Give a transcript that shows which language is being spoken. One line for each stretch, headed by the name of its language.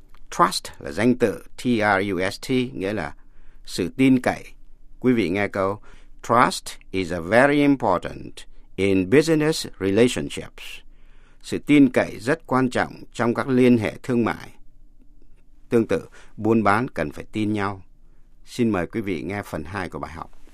Vietnamese: Trust là danh từ, T-R-U-S-T, nghĩa là sự tin cậy. Quý vị nghe câu,
English: Trust is a very important in business relationships.
Vietnamese: Sự tin cậy rất quan trọng trong các liên hệ thương mại. Tương tự, buôn bán cần phải tin nhau. Xin mời quý vị nghe phần 2 của bài học.